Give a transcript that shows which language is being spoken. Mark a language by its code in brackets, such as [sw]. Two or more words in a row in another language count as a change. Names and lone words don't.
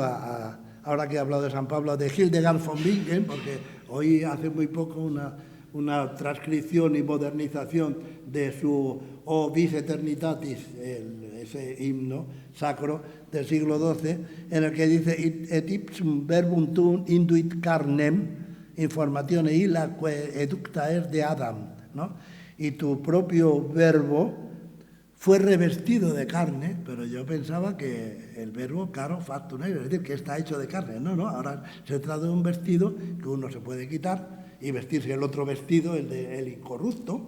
[es] ahora que he hablado de San Pablo, de Hildegard von Bingen, porque hoy hace muy poco una transcripción y modernización de su O Vis Eternitatis, ese himno sacro del siglo XII, en el que dice [la] et ipsum verbum tuum induit carnem informatione illa que educta es de Adam, [es] ¿no? Y tu propio verbo fue revestido de carne, pero yo pensaba que el verbo [la] caro factum [es] es decir, que está hecho de carne. No, ahora se trata de un vestido que uno se puede quitar y vestirse el otro vestido, el incorrupto.